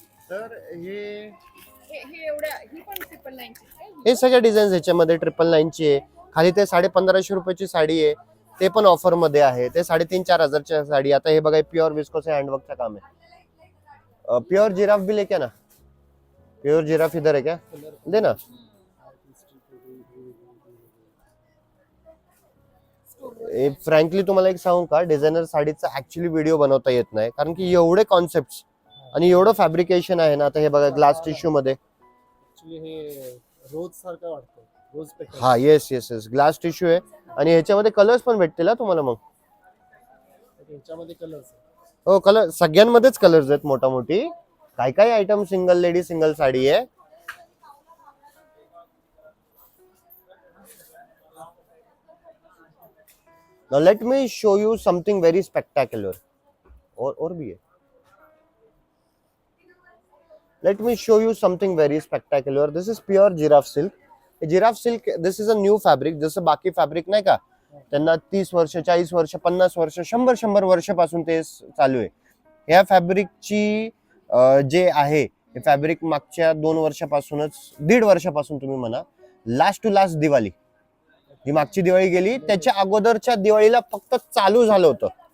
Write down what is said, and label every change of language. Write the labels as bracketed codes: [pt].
[mr] तर हे एवढ्या, ही पण 999 ची. हे सगळे डिझाईन्स ह्याच्यामध्ये 999 ची आहे. खाली ते 1550 रुपयाची साडी आहे, ते पण ऑफर मध्ये आहे. ते 3,500-4,000ची साडी. आता हे बघा, प्युअर विस्कोस हँडवर्कचं काम आहे. [hi] प्युअर जिराफ भी लेके ना. प्युअर जिराफ इधर है क्या, दे ना. [mr] फ्रँकली तुम्हाला एक सांगू का, डिझायनर साडीचा ऍक्च्युली व्हिडिओ बनवता येत नाही, कारण की एवढे कॉन्सेप्ट आणि एवढं फॅब्रिकेशन आहे ना. आता हे बघा, ग्लास टिश्यू मध्ये. हे रोज सारखं वाटतं, रोज पेटल. हा, yes yes yes, glass tissue आहे. आणि ह्याच्यामध्ये कलर्स पण भेटतील तुम्हाला. मग याच्यामध्ये कलर्स, हो, कलर सगळ्यांमध्येच कलर्स आहेत मोठा मोठी. काय काय item single lady single sari आहे. [en] Now let me show you something very spectacular. [hi] और भी है. [en] Let me show you something very spectacular. This is pure giraffe silk. Giraffe silk, this is a new fabric. [mr] जसं बाकी fabric नाही का, त्यांना 30 वर्ष 40 वर्ष 50 वर्ष 100 वर्षापासून ते चालू आहे. ह्या फॅब्रिकची जे आहे हे फॅब्रिक मागच्या 2 वर्षापासूनच 1.5 वर्षापासून तुम्ही म्हणा, लास्ट टू लास्ट दिवाळी, ही मागची दिवाळी गेली त्याच्या अगोदरच्या दिवाळीला फक्त चालू झालं होतं.